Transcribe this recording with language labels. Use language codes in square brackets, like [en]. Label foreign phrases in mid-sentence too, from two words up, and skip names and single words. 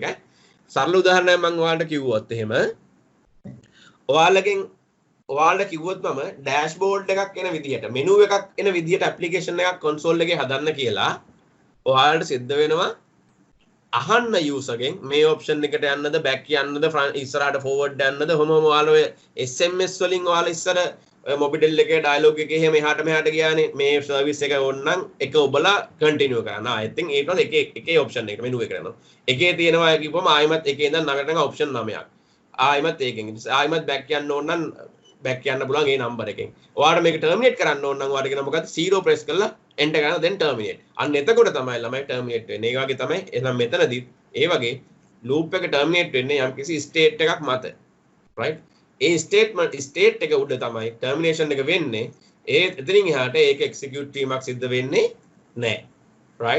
[si] සරල උදාහරණයක් මම ඔයාලට කිව්වොත් එහෙම ඔයාලට කිව්වොත් මම [en] dashboard [si] එන විදිහට මෙනු එකක් එන විදිහට [en] application console [si] එකේ හදන්න කියලා ඔයාලට සිද්ධ වෙනවා අහන්න යූසර්ගෙන් මේ ඔප්ෂන් එකට යන්නද බෑක් යන්නද ඉස්සරහට ෆෝවර්ඩ් යන්නද කොහොම ඔයාලා ඔය SMS වලින් ඔයාලා ඉස්සර මොබිටෙල් එකේ ඩයලොග් එකේ එහෙම එහාට මෙහාට ගියානේ [en] service [si] ඕනනම් එක ඔබලා කන්ටිනියු කරන්න. [en] I think [si] ඊට පස්සේ එකේ [en] option [si] එකට මෙනු එකට යනවා. එකේ තියෙනවා කිව්වම ආයෙමත් එකේ ඉඳන් ළඟට යන [en] option [si] 9ක්. ආයෙමත් ඒකෙන් ආයෙමත් බෑක් යන්න ඕන නම් බෑක් යන්න පුළුවන් ඒ නම්බර් එකෙන්. ඔයාලට මේක ටර්මිනේට් කරන්න ඕන නම් ඔයාලට කියන මොකද්ද 0 ප්‍රෙස් කරලා enter කරනවා [en] then terminate. [si] අන්න එතකොට තමයි ළමයි terminate වෙන්නේ. ඒ වගේ තමයි එහෙනම් මෙතනදී ඒ වගේ [en] loop terminate [si] වෙන්නේ යම්කිසි state එකක් මත. [en] right? [si] ඒ state එක උඩ තමයි termination එක වෙන්නේ. ඒ එතනින් එහාට ඒක execute වීමක් සිද්ධ වෙන්නේ නැහැ. right?